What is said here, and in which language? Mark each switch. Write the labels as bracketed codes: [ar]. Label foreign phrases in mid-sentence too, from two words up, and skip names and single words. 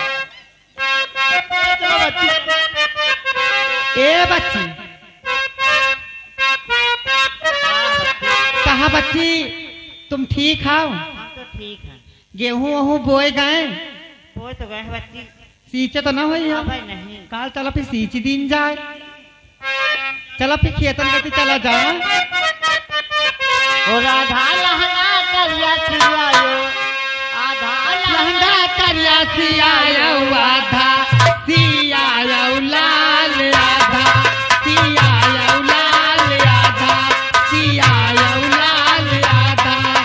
[hi] ए बच्ची, कहा बच्ची तुम ठीक हो? हम तो ठीक है। गेहूं वहूं बोए गए? वो तो गए बच्ची। सींचे तो न हुई है? भाई नहीं। काल चलो फिर सींच दिन जाए, चलो फिर खेतन करती चला जाए। ओ राधा लहंगा करिया सियायो, आधा लहंगा करिया सियायो, आधा सियायो लाल, आधा सियायो लाल, आधा सियायो लाल, आधा।